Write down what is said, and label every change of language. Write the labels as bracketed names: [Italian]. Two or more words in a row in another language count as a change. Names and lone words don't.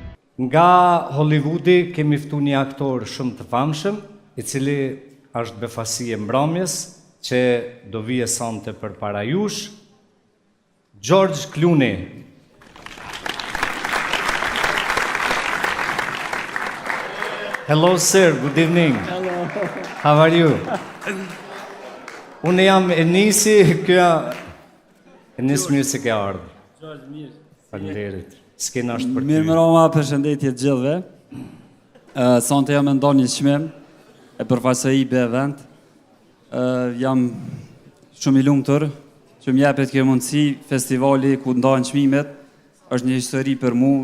[Albanian] Nga Hollywoodi kemi ftu një aktor shumë të famshëm, I cili është befasi e mbrëmjes, që do vije sonte përpara jush, George Clooney. [English] Hello sir, good evening. Hello. How are you? [Albanian] Unë jam Enisi, kjo Enis mirë se ke ardhur. George mirë. Faleminderit. S'kena është për ty. Mirë mbrëma, përshëndetje të gjithëve. Sonte jam ndon një çmim e përfaqësoj IB event. Jam shumë I lumtur që më jepet kjo mundësi, festivali ku ndahen çmimet është një histori për mua.